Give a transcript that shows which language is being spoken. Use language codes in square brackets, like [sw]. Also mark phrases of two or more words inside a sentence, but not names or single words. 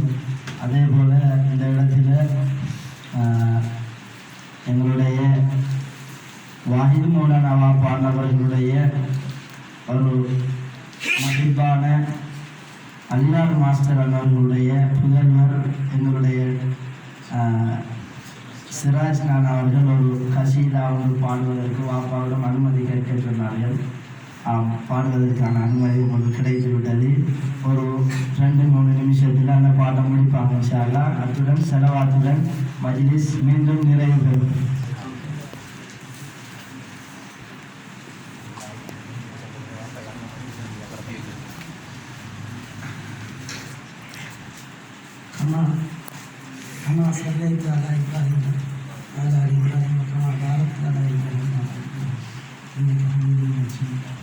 [ta] அதே போல் இந்த இடத்துல எங்களுடைய வாஹித் மௌலானா வாப்பான் அவர்களுடைய ஒரு மதிப்பான அல்லாஹ் மாஸ்டர் அவர்களுடைய புதல்வர் எங்களுடைய சிராஜ் நான் அவர்கள் ஒரு கசீதா ஒன்று பாடுவதற்கு வாப்பாவிடம் அனுமதி கேட்க சொன்னார்கள். பாடுவதற்கான அனுமதி உங்களுக்கு கிடைத்து விட்டது. ஒரு 2-3 நிமிஷத்தில் அந்த பாடம் முடிப்பாங்க [ar] إن شاء الله. [ta] அத்துடன் செலவாத்துடன் மஜ்லிஸ் மீண்டும் நிறைவு பெறும். [ar] كما صليت على إبراهيم وعلى آل إبراهيم كما باركت على إبراهيم إنك حميد مجيد.